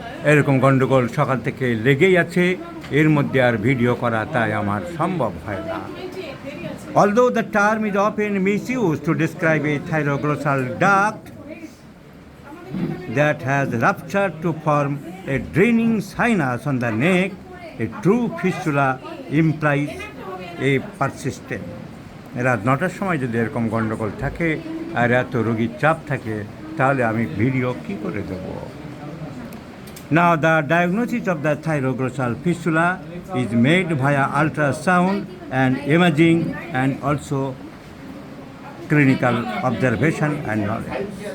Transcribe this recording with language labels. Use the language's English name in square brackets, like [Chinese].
[Bangla] এরকম গণ্ডগোল সকাল থেকে লেগেই আছে, এর মধ্যে আর ভিডিও করা তাই আমার সম্ভব হয় না। [English] Although the term is often misused to describe a thyroglossal duct that has ruptured to form a draining sinus on the neck, a true fistula implies a persistent. [Bangla] রাত 9টার সময় যদি এরকম গণ্ডগোল থাকে আর এত রোগীর চাপ থাকে, তাহলে আমি ভিডিও কী করে দেব? [English] Now the diagnosis of the thyroglossal fistula is made via ultrasound and imaging, and also clinical observation and knowledge.